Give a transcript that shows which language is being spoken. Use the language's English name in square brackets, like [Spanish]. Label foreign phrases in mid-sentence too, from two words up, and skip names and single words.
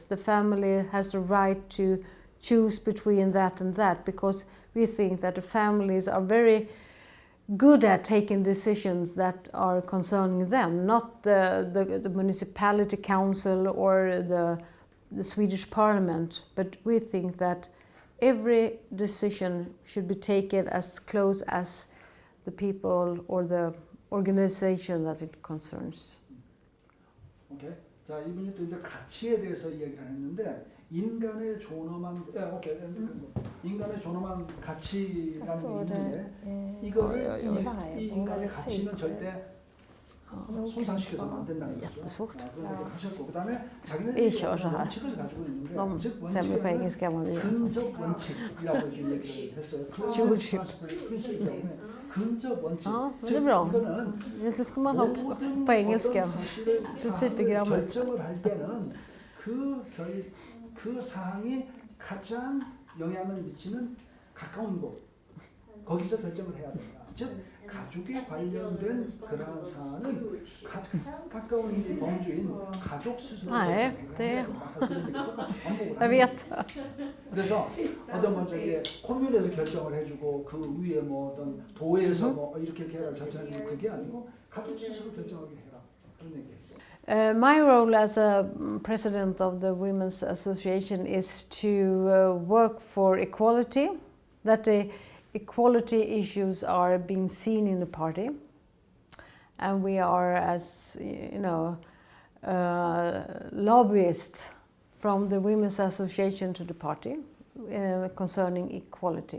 [English] The family has the right to choose between that and that, because we think that the families are very good at taking decisions that are concerning them, not the municipality council or the Swedish parliament, but we think that every decision should be taken as close as the people or the organization that it concerns. [Korean] 오케이. 자, 이분이 또 이제 가치에 대해서 이야기를 했는데 인간의 존엄한 인간의 존엄한 가치라는 게 있는데 이거를 이 인간의 가치는 절대 손상시켜서는 안 된다는 거죠. 그런 얘기를 하셨고 그다음에 자기네들이 원칙을 가지고 있는데 즉 원칙은 근접 원칙이라고 이렇게 얘기를 했어요. 근접 원칙. [Swedish] Det är bra. Egentligen ska man ha på engelska. Principprogrammet. [Korean] 결정을 할 때는 그 사항이 가장 영향을 미치는 가까운 곳 거기서 결정을 해야 된다. 즉 가족에 관련된 그러한 사안은 가장 가까운 범주인 가족 스스로 결정해야 된다. [Swedish] Jag vet. [Korean] 그래서 어떤 뭐 저기 콤뮌에서 결정을 해주고 그 위에 뭐 어떤 도에서 뭐 이렇게 해라 결정하는 그게 아니고 가족 스스로 결정하게 해라 그런 얘기했어요. [English] My role as a president of the Women's Association is to work for equality, that the equality issues are being seen in the party, and we are, as you know, lobbyists from the Women's Association to the party concerning equality.